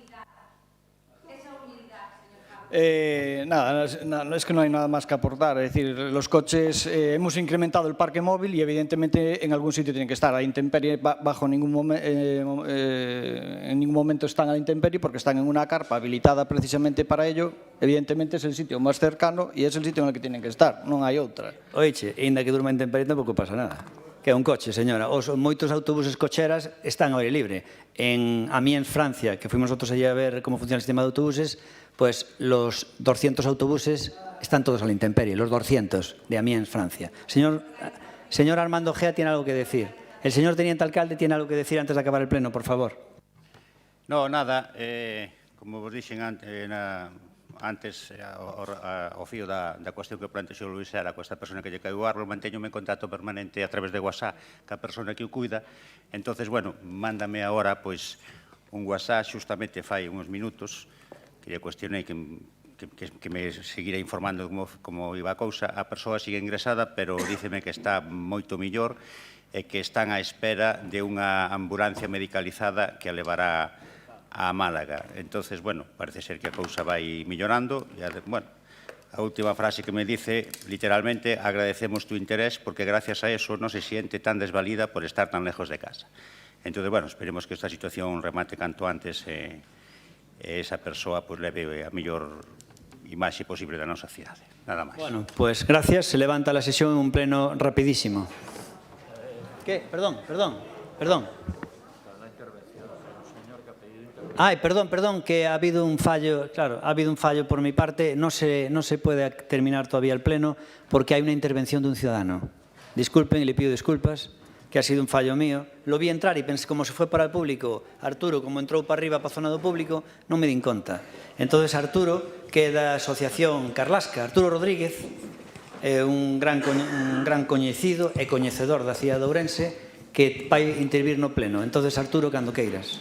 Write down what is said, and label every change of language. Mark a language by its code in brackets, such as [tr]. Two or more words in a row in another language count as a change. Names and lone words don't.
[es] Nada, es que no hay nada más que aportar. Es decir, los coches, hemos incrementado el parque móvil y evidentemente en algún sitio tienen que estar. A intemperie, en ningún momento están a la intemperie porque están en una carpa habilitada precisamente para ello. Evidentemente es el sitio más cercano y es el sitio en el que tienen que estar, [gl] non hai outra. Oiche, ainda que durma en intemperie tampouco pasa nada. Que é un coche, señora. Moitos autobuses cocheras están ao aire libre. [es] En Amiens, Francia, que fuimos nosotros allí a ver como funciona el sistema de autobuses, pues los 200 autobuses están todos a la intemperie, los 200 de Amiens, Francia. Señor Armando Gea tiene algo que decir. El señor teniente alcalde tiene algo que decir antes de acabar el pleno, por favor. No, nada. [gl] Como vos dixen antes, ao fío da cuestión que plantexou Luís Sera coa esta persona que lle caiu o árbol, manteñome en contacto permanente a través de WhatsApp ca persona que o cuida. Entonces, bueno, mándame agora pois un WhatsApp xustamente fai uns minutos que lle cuestionei que me seguirá informando como iba a cousa. A persoa sigue ingresada, pero díceme que está moito millor e que están á espera de unha ambulancia medicalizada que a levará a Málaga. Entonces, bueno, parece ser que a cousa vai millorando. [es] Bueno, [gl] a última frase que me dice, literalmente, [es] agradecemos tu interés porque gracias a eso no se siente tan desvalida por estar tan lejos de casa. [gl] Entonces, bueno, esperemos que esta situación remate canto antes e esa persoa pues, leve a mellor imaxe posible da nosa cidade. Nada máis. [es] Bueno, pues gracias. Se levanta la sesión en un pleno rapidísimo. ¿Qué? Perdón. Ay, perdón, que ha habido un fallo, claro, ha habido un fallo por mi parte. No se puede terminar todavía el pleno porque hay una intervención de un ciudadano. Disculpen y le pido disculpas, que ha sido un fallo mío. Lo vi entrar y pensé, como se fue para el público, Arturo, [gl] como entrou para arriba para a zona do público, non me din conta. Entonces Arturo, que é da Asociación Carlasca, Arturo Rodríguez, un gran coñecido e coñecedor da cidade de Ourense, que vai intervir no pleno. Entonces Arturo, cando queiras.